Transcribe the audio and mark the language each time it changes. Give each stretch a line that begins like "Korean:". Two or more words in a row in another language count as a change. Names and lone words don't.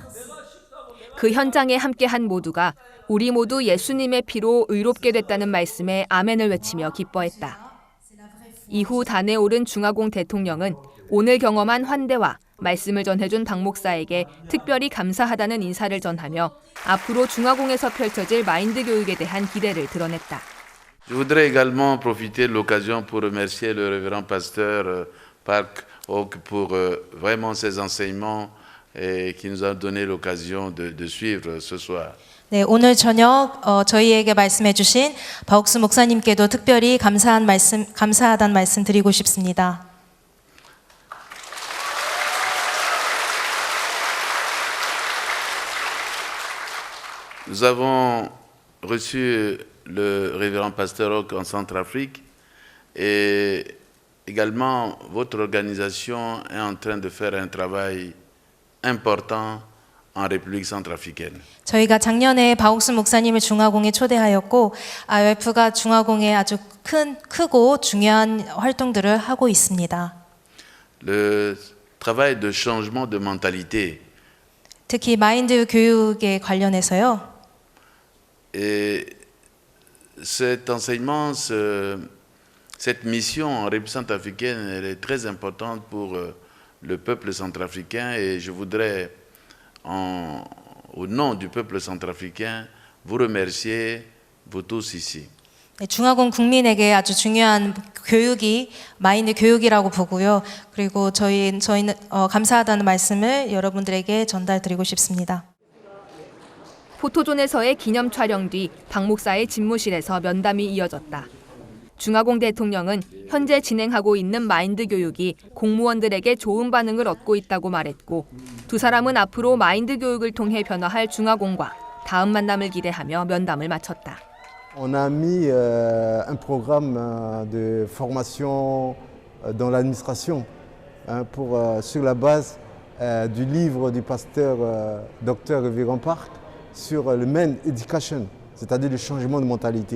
Korean: 그 현장에 함께한 모두가 우리 모두 예수님의 피로 의롭게 됐다는 말씀에 아멘을 외치며 기뻐했다. 이후 단에 오른 중화공 대통령은 오늘 경험한 환대와 말씀을 전해준 박 목사에게 특별히 감사하다는 인사를 전하며 앞으로 중화공에서 펼쳐질 마인드 교육에 대한 기대를 드러냈다.
French: Je voudrais également profiter de l'occasion pour remercier le révérend pasteur Park Oak pour vraiment ses enseignements et qui nous a donné l'occasion de suivre ce soir.
Korean: 네, 오늘 저녁 저희에게 말씀해 주신 박옥수 목사님께도 특별히 감사하다는 말씀 드리고 싶습니다.
French: Nous avons reçu le révérend pasteur Oak en Centrafrique et également votre organisation est en train de faire un travail important en République centrafricaine.
Korean: 저희가 작년에 박옥수 목사님을 중화공에 초대하였고 IYF가 중화공에 아주 크고 중요한 활동들을 하고 있습니다.
French: Le travail de changement de mentalité.
Korean: 특히 마인드 교육에 관련해서요.
French: Et cet enseignement, cette mission en République centrafricaine, elle est très importante pour le peuple centrafricain et je voudrais, au nom du peuple centrafricain, vous remercier, vous tous ici.
Korean: 중화공 국민에게 아주 중요한 교육이 마인드 교육이라고 보고요. 그리고 저희는 감사하다는 말씀을 여러분들에게 전달드리고 싶습니다. 포토존에서의 기념 촬영 뒤 박 목사의 집무실에서 면담이 이어졌다. 중화공 대통령은 현재 진행하고 있는 마인드 교육이 공무원들에게 좋은 반응을 얻고 있다고 말했고 두 사람은 앞으로 마인드 교육을 통해 변화할 중화공과 다음 만남을 기대하며 면담을 마쳤다.
French: On a mis un programme de formation dans l'administration sur la base du livre du pasteur Dr. Révérend Park sur le
English: Men Education,
French: c'est-à-dire le changement de mentalité.